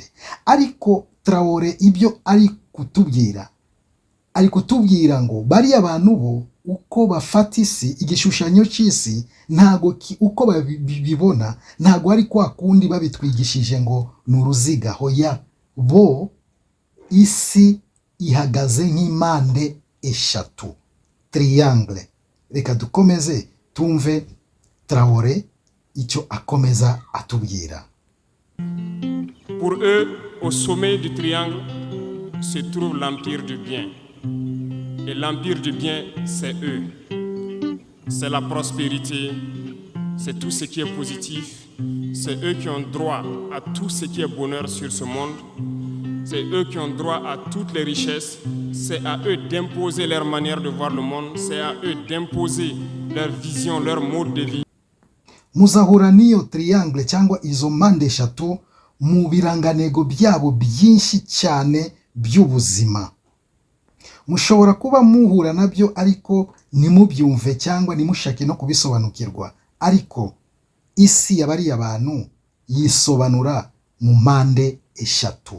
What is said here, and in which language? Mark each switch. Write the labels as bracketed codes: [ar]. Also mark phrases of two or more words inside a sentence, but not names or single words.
[rw] Ariko Traore ibyo ari kutubwira ngo bari abantu bo uko bafata isi, igishushanyo cy'isi ntago uko babibona ntago ari kwa kundi babitwigishije ngo n'uruziga. Hoya, bo isi ihagaze nk'impande eshatu, triangle. Reka dukomeze tumve Traore icyo akomeza atubwira. [fr] Pour eux, au sommet du triangle se trouve l'empire du bien. Et l'empire du bien, c'est eux. C'est la prospérité, c'est tout ce qui est positif. C'est eux qui ont droit à tout ce qui est bonheur sur ce monde. C'est eux qui ont droit à toutes les richesses. C'est à eux d'imposer leur manière de voir le monde. C'est à eux d'imposer leur vision, leur mode de vie. [rw] Muzahura n'iyo triangle cyangwa izo mpande eshatu mu biranganego byabo byinshi cyane by'ubuzima. Mushobora kuba muhura nabyo ariko nimubyumve cyangwa nimushake no kubisobanukirwa. Ariko isi y'abari abantu yisobanura mu mpande eshatu.